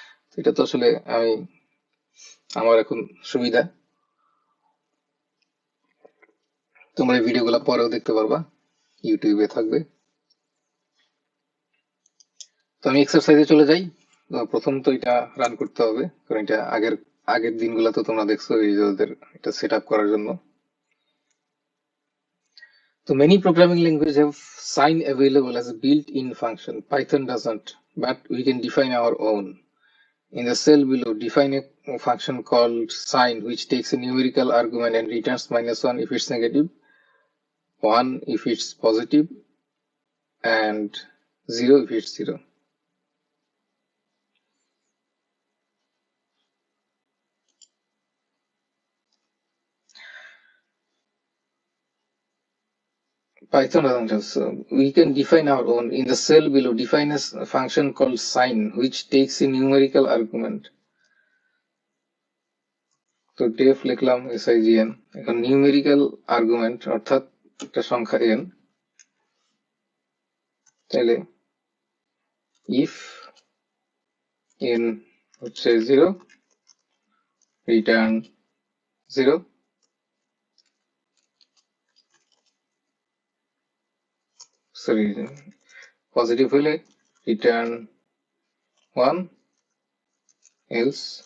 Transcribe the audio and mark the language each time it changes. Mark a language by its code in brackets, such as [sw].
[bn] তো এটা তো আসলে আমি আমার এখন সুবিধা, তোমরা এই ভিডিওগুলো পরেও দেখতে পারবা, ইউটিউবে থাকবে। তো আমি এক্সারসাইজে চলে যাই। তো প্রথম তো এটা রান করতে হবে, কারণ এটা আগের আগের দিনগুলো তো তোমরা দেখছো এই যে ওদের এটা সেট আপ করার জন্য। [en] So many programming languages have sign available as a built-in function. Python doesn't, but we can define our own. In the cell below, define a function called sign, which takes a numerical argument and returns -1 if it's negative, 1 if it's positive, and 0 if it's 0. Python doesn't have, so we can define our own. In the cell below, define a function called sign, which takes a numerical argument. [bn] তো def লিখলাম sign, এখন numerical argument অর্থাৎ একটা সংখ্যা n, তাহলে if n হচ্ছে 0 return 0, sorry positive হলে return 1, else.